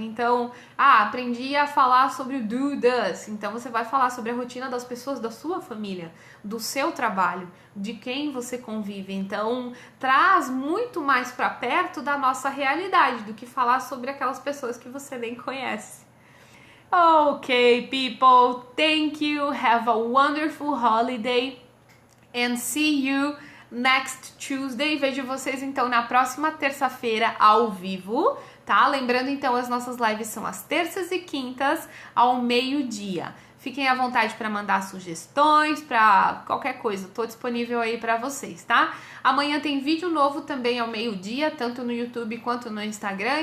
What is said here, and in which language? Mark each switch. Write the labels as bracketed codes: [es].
[pt] Então, aprendi a falar sobre o do, does. Então você vai falar sobre a rotina das pessoas da sua família, do seu trabalho, de quem você convive. Então, traz muito mais para perto da nossa realidade do que falar sobre aquelas pessoas que você nem conhece. [en] Okay, people, thank you. Have a wonderful holiday and see you next Tuesday. [pt] Vejo vocês então na próxima terça-feira ao vivo, tá? Lembrando então, as nossas lives são às terças e quintas ao meio-dia. Fiquem à vontade para mandar sugestões, para qualquer coisa. Tô disponível aí para vocês, tá? Amanhã tem vídeo novo também ao meio-dia, tanto no YouTube quanto no Instagram.